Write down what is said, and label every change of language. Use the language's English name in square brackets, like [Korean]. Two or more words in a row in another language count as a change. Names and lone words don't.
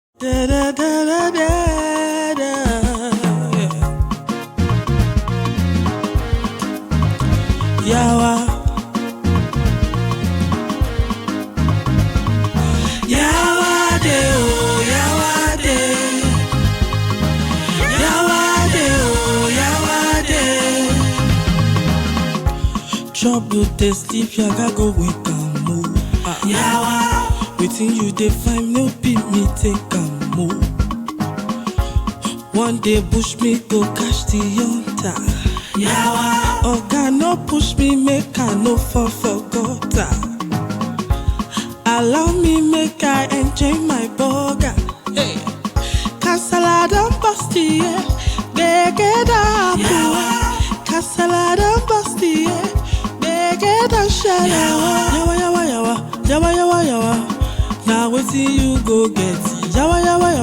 [Nigerian Pidgin] Da da da da da da. Yawa. Yawa de oh, yawa de. Yawa de oh, yawa de. Trouble dey sleep, yaga go wake am move. Yawa. Waiting you dey find no be me take am move. One day push me go catch the hunter. Yawa. Oga no push me make I no fall for gutter. Allow me make I enjoy my burger. Hey. Kasala don bust yeah, [Hausa] bege da yawa. [Nigerian Pidgin] Kasala don bust yeah, [Hausa] bege da shalawa. [Nigerian Pidgin] Yawa yawa yawa, yawa yawa yawa. Now wetin you go get? Yawa yawa